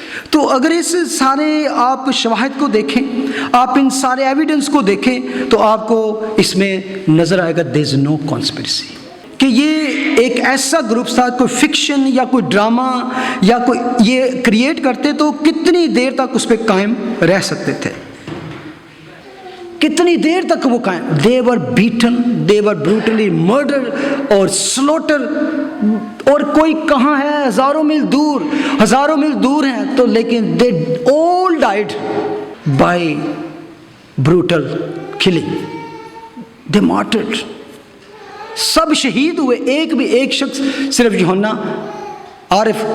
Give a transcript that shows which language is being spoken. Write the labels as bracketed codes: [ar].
[ur] تو اگر اس سارے آپ شواہد کو دیکھیں، آپ ان سارے ایویڈنس کو دیکھیں تو آپ کو اس میں نظر آئے گا [en] there is no conspiracy, [ur] کہ یہ ایک ایسا گروپ تھا، کوئی فکشن یا کوئی ڈرامہ یا کوئی یہ کریٹ کرتے تو کتنی دیر تک اس پہ قائم رہ سکتے تھے، کتنی دیر تک وہ قائم. [en] they were beaten, they were brutally murdered اور slaughter. [ur] اور کوئی کہاں ہے؟ ہزاروں میل دور ہیں تو لیکن [en] they all died by brutal killing. they martyred. [ur] سب شہید ہوئے، ایک شخص صرف یوحنا عارف.